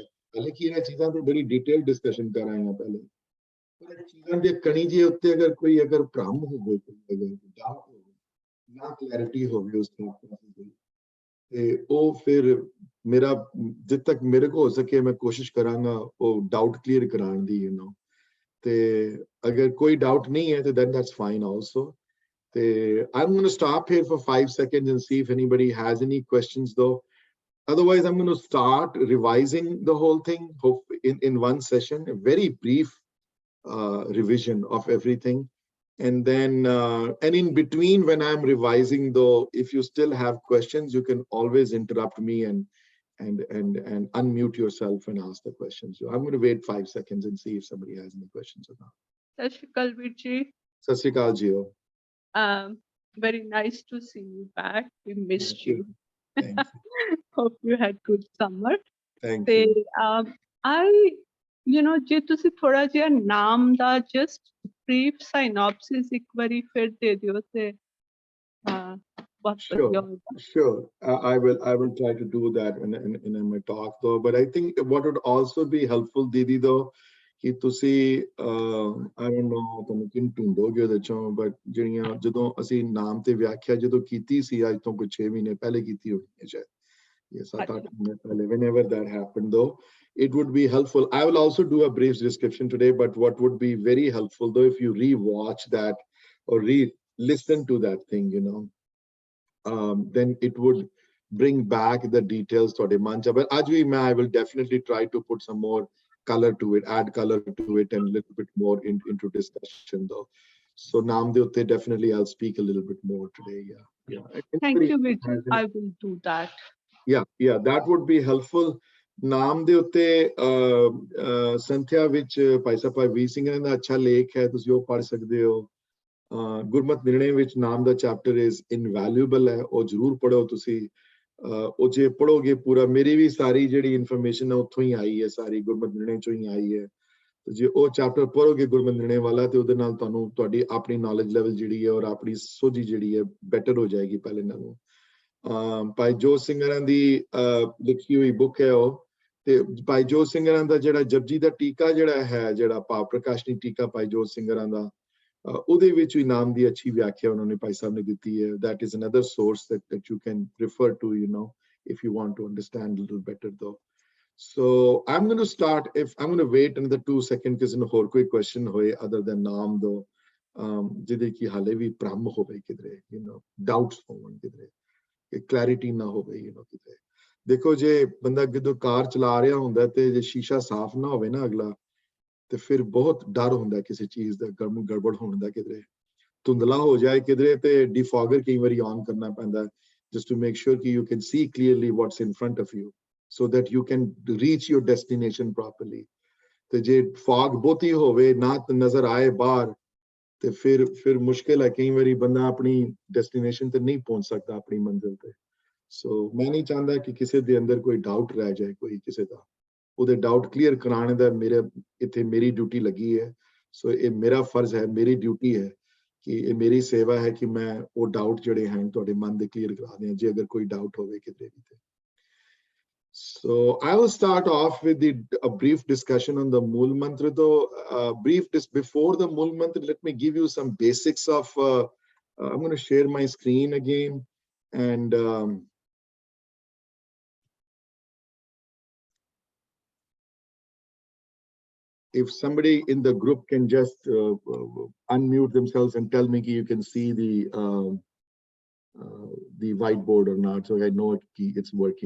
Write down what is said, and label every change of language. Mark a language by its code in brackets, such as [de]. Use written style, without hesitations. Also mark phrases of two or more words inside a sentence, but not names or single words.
[pa] ਹਾਲਾਂਕਿ ਇਹਨਾਂ ਚੀਜ਼ਾਂ ਤੇ ਬੜੀ [en] detail discussion [pa] ਕਰ ਆਏ ਹਾਂ ਪਹਿਲੇ, ਪਰ ਚੀਜ਼ਾਂ ਦੇ ਕਣੀ ਜੇ ਉੱਤੇ ਅਗਰ ਭ੍ਰਮ ਹੋਵੇ, ਅਗਰ ਡਾਊਟ ਹੋਵੇ, ਨਾ ਕਲੈਰਿਟੀ ਹੋਵੇ ਉਸ ਤੇ, ਤੇ ਉਹ ਫਿਰ ਮੇਰਾ ਜਿੱਦ ਤੱਕ ਮੇਰੇ ਕੋ ਹੋ ਸਕੇ ਮੈਂ ਕੋਸ਼ਿਸ਼ ਕਰਾਂਗਾ ਉਹ [en] doubt clear [pa] ਕਰਾਉਣ ਦੀ। ਤੇ ਅਗਰ ਕੋਈ ਡਾਊਟ ਨਹੀਂ ਹੈ ਤੇ [en] then that's fine also। ਤੇ I'm going to stop here for 5 seconds and see if anybody has any questions though. Otherwise, I'm going to start revising the whole thing in one session, a very brief revision of everything. And then, and in between when I'm revising though, if you still have questions, you can always interrupt me and unmute yourself and ask the questions. So I'm going to wait 5 seconds and see if somebody has any questions or not. [pa] ਸਤਿ ਸ਼੍ਰੀ ਅਕਾਲ ਵੀਰ ਜੀ. ਸਤਿ ਸ਼੍ਰੀ ਅਕਾਲ ਜੀਓ. [en] Very nice to see you back. We missed you. Thank you. Hope you had good summer. Thank you. [pa] ਜੇ ਤੁਸੀਂ ਥੋੜਾ ਜਿਹਾ ਨਾਮ ਦਾ [en] just brief synopsis [pa] ਇੱਕ ਵਾਰੀ ਫਿਰ ਦੇ ਦਿਓ ਤੇ ਬਹੁਤ ਵਧੀਆ ਹੋਵੇਗਾ। [en] Sure. I will try to do that in my talk though. But I think what would also be helpful, Didi, though, [pa] ਕਿ ਤੁਸੀਂ [en] I don't know [pa] ਤੁਹਾਨੂੰ ਕਿੰਨ ਢੂੰਡੋਗੇ ਉਹਦੇ ਚੋਂ, ਬਟ ਜਿਹੜੀਆਂ ਜਦੋਂ ਅਸੀਂ ਨਾਮ ਤੇ ਵਿਆਖਿਆ ਜਦੋਂ ਕੀਤੀ ਸੀ ਅੱਜ ਤੋਂ ਕੁਝ 6 ਮਹੀਨੇ ਪਹਿਲੇ ਕੀਤੀ ਹੋਣੀ ਹੈ ਸ਼ਾਇਦ, ਜਾਂ 7-8 ਮਹੀਨੇ ਪਹਿਲੇ, [en] whenever that happened though, it would be helpful. I will also do a brief description today, but what would be very helpful though, if you re-watch that or re-listen to that thing, you know, then it would bring back the details to the mancha. But I will definitely try to put some more color to it, add color to it, and a little bit more into discussion though. So [pa] ਨਾਮ ਦੇ ਉੱਤੇ [en] definitely I'll speak a little bit more today. Yeah. Thank you, Vijay. I will do that. Yeah, that would be helpful. [pa] ਨਾਮ ਦੇ ਉੱਤੇ ਸੰਥਿਆ ਵਿੱਚ ਭਾਈ ਸਾਹਿਬ ਭਾਈ ਵੀਰ ਸਿੰਘ ਦਾ ਅੱਛਾ ਲੇਖ ਹੈ, ਤੁਸੀਂ ਉਹ ਪੜ੍ਹ ਸਕਦੇ ਹੋ। ਗੁਰਮਤ ਨਿਰਣੇ ਵਿੱਚ ਨਾਮ ਦਾ [en] chapter is invaluable [pa] ਹੈ, ਉਹ ਜ਼ਰੂਰ ਪੜ੍ਹੋ ਤੁਸੀਂ। ਉਹ ਜੇ ਪੜ੍ਹੋਗੇ ਪੂਰਾ, ਮੇਰੀ ਵੀ ਸਾਰੀ ਜਿਹੜੀ ਇਨਫੋਰਮੇਸ਼ਨ ਹੈ ਉੱਥੋਂ ਹੀ ਆਈ ਹੈ, ਸਾਰੀ ਗੁਰਮਤ ਨਿਰਣੇ ਚੋਂ ਹੀ ਆਈ ਹੈ। ਜੇ ਉਹ ਚੈਪਟਰ ਪੜ੍ਹੋਗੇ ਗੁਰਮਤ ਨਿਰਣੇ ਵਾਲਾ, ਤੇ ਉਹਦੇ ਨਾਲ ਤੁਹਾਨੂੰ ਤੁਹਾਡੀ ਆਪਣੀ [en] knowledge level [pa] ਜਿਹੜੀ ਹੈ ਔਰ ਆਪਣੀ ਸੋਝੀ ਜਿਹੜੀ ਹੈ ਬੈਟਰ ਹੋ ਜਾਏਗੀ ਪਹਿਲੇ ਨਾਲੋਂ। ਭਾਈ ਜੋਤ ਸਿੰਘਰਾਂ ਦੀ ਲਿਖੀ ਹੋਈ ਬੁੱਕ ਹੈ ਉਹ, ਤੇ ਭਾਈ ਜੋਤ ਸਿੰਘਰਾਂ ਦਾ ਜਿਹੜਾ ਜਪਜੀ ਦਾ ਟੀਕਾ ਜਿਹੜਾ ਹੈ, ਜਿਹੜਾ ਭਾਵ ਪ੍ਰਕਾਸ਼ਨੀ ਟੀਕਾ ਭਾਈ ਜੋਤ ਸਿੰਘਰਾਂ ਦਾ, ਉਹਦੇ ਵਿੱਚ ਵੀ ਨਾਮ ਦੀ ਅੱਛੀ ਵਿਆਖਿਆ ਉਹਨਾਂ ਨੇ ਭਾਈ ਸਾਹਿਬ ਨੇ ਦਿੱਤੀ ਹੈ। [en] that is another source that you can refer to, you know, if you want to understand a little better though. So I'm going to start, if I'm going to wait another 2 seconds [pa] ਕਿਸੇ ਨੂੰ ਹੋਰ ਕੋਈ [en] question ਹੋਏ other than ਨਾਮ though, [pa] ਜਿਹਦੇ ਕੀ ਹਾਲੇ ਵੀ ਭ੍ਰਮ ਹੋਵੇ ਕਿਧਰੇ, [en] you know, doubts [pa] ਹੋਣ ਕਿਧਰੇ, ਕਿ clarity ਨਾ ਹੋਵੇ, [en] you know, [pa] ਕਿਧਰੇ। ਦੇਖੋ ਜੇ ਬੰਦਾ ਜਦੋਂ ਕਾਰ ਚਲਾ ਰਿਹਾ ਹੁੰਦਾ ਤੇ ਜੇ ਸ਼ੀਸ਼ਾ ਸਾਫ਼ ਨਾ ਹੋਵੇ ਨਾ ਅਗਲਾ, ਤੇ ਫਿਰ ਬਹੁਤ ਡਰ ਹੁੰਦਾ ਕਿਸੇ ਚੀਜ਼ ਦਾ ਗੜਬੜ ਹੋਣ ਦਾ, ਕਿਧਰੇ ਧੁੰਦਲਾ ਹੋ ਜਾਏ ਕਿਧਰੇ, ਤੇ ਡਿਫੋਗਰ ਕਈ ਵਾਰੀ ਔਨ ਕਰਨਾ ਪੈਂਦਾ [en] just to make sure [pa] ਕਿ [en] you can see clearly what's in front of you so that you can reach your destination properly. [pa] ਤੇ ਜੇ fog ਬਹੁਤੀ ਹੋਵੇ ਨਾ ਨਜ਼ਰ ਆਏ ਬਾਹਰ, ਤੇ ਫਿਰ ਮੁਸ਼ਕਿਲ ਹੈ, ਕਈ ਵਾਰੀ ਬੰਦਾ ਆਪਣੀ ਡੈਸਟੀਨੇਸ਼ਨ ਤੇ ਨਹੀਂ ਪਹੁੰਚ ਸਕਦਾ, ਆਪਣੀ ਮੰਜ਼ਿਲ ਤੇ। ਸੋ ਮੈਂ ਨਹੀਂ ਚਾਹੁੰਦਾ ਕਿ ਕਿਸੇ ਦੇ ਅੰਦਰ ਕੋਈ ਡਾਊਟ ਰਹਿ ਜਾਏ, ਕੋਈ ਕਿਸੇ ਦਾ, ਉਹਦੇ [en] doubt clear [pa] ਕਰਾਉਣ ਦਾ ਮੇਰੇ ਇੱਥੇ ਮੇਰੀ ਡਿਊਟੀ ਲੱਗੀ ਹੈ। ਸੋ ਇਹ ਮੇਰਾ ਫਰਜ਼ ਹੈ, ਮੇਰੀ ਡਿਊਟੀ ਹੈ, ਕਿ ਇਹ ਮੇਰੀ ਸੇਵਾ ਹੈ ਕਿ ਮੈਂ ਉਹ ਡਾਊਟ ਜਿਹੜੇ ਹਨ ਤੁਹਾਡੇ ਮਨ ਦੇ ਕਲੀਅਰ ਕਰਾ ਦਿਆਂ, ਜੇ ਅਗਰ ਕੋਈ ਡਾਊਟ ਹੋਵੇ ਕਿਤੇ ਵੀ ਤੇ। [en] So I will start off with a brief discussion on the Mool Mantra. Though before the Mool Mantra, let me give you some basics of. I'm going to share my screen again, and if somebody in the group can just unmute themselves and tell me you can see the whiteboard or not, so I know it's working.